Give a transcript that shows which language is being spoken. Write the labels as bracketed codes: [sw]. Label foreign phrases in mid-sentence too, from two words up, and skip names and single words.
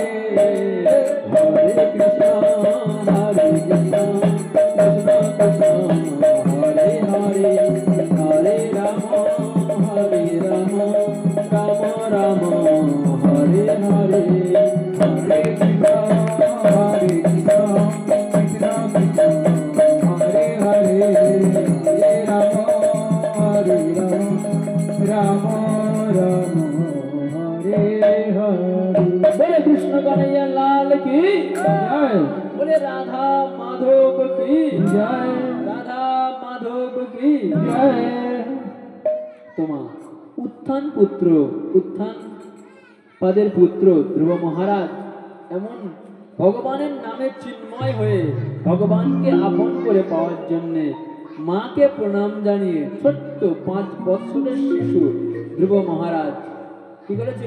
[sa] Hare Krishna, Hare Krishna, Krishna Krishna, Hare Hare, Hare Rama, Hare Rama, Rama Rama, Hare Hare. Hare Krishna, Hare Krishna, Krishna Krishna, Hare Hare, Hare Rama, Hare Rama, Rama Rama, Hare Hare. [hi] बोले कृष्ण कन्हैया लाल की जय, बोले राधा माधव की जय, राधा माधव की जय। [bn] তোমা উত্থান পুত্র, উত্থান পদের পুত্র ধ্রুব মহারাজ এমন ভগবানের নামে চিন্ময় হয়ে ভগবানকে আপন করে পাওয়ার জন্যে মাকে প্রণাম জানিয়ে ছোট্ট 5 বছরের শিশু ধ্রুব মহারাজ কি করেছিল?